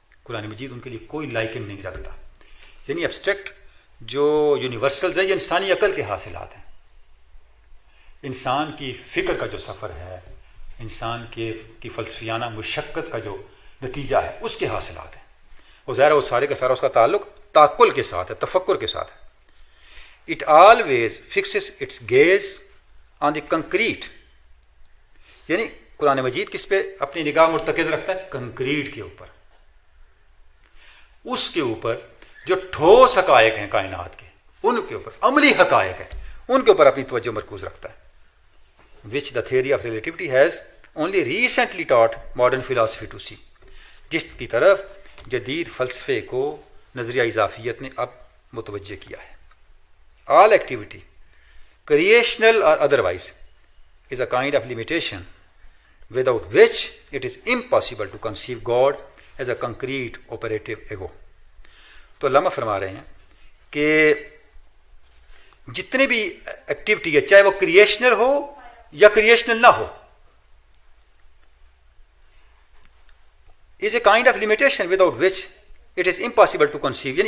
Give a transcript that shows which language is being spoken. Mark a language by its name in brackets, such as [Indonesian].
[Urdu] قرآن مجید ان کے لیے کوئی لائکنگ نہیں رکھتا. یعنی ایبسٹریکٹ جو یونیورسلز ہیں یہ انسانی عقل کے حاصلات ہیں، انسان کی فکر کا جو سفر ہے، انسان کی فلسفیانہ مشقت کا جو نتیجہ ہے، اس کے حاصلات ہیں. وہ ظاہر ہے وہ سارے کا سارا اس کا تعلق تعقل کے ساتھ ہے، تفکر کے ساتھ ہے. [English] It always fixes its gaze on the concrete. [Urdu] یعنی قرآن مجید کس پہ اپنی نگاہ مرتکز رکھتا ہے؟ کنکریٹ کے اوپر، اس کے اوپر جو ٹھوس حقائق ہیں کائنات کے، ان کے اوپر عملی حقائق ہیں، ان کے اوپر اپنی توجہ مرکوز رکھتا ہے. [English] which the theory of relativity has only recently taught modern philosophy to see. [Urdu] جس کی طرف جدید فلسفے کو نظریہ اضافیت نے اب متوجہ کیا ہے. [English] All activity, creational or otherwise, is a kind of limitation without which it is impossible to conceive God as a concrete operative ego. [Urdu] تو علامہ فرما رہے ہیں کہ جتنے بھی ایکٹیویٹی ہے، چاہے وہ کریشنل ہو یا کریشنل نہ ہو، [English] is a kind of limitation without which it is impossible to conceive.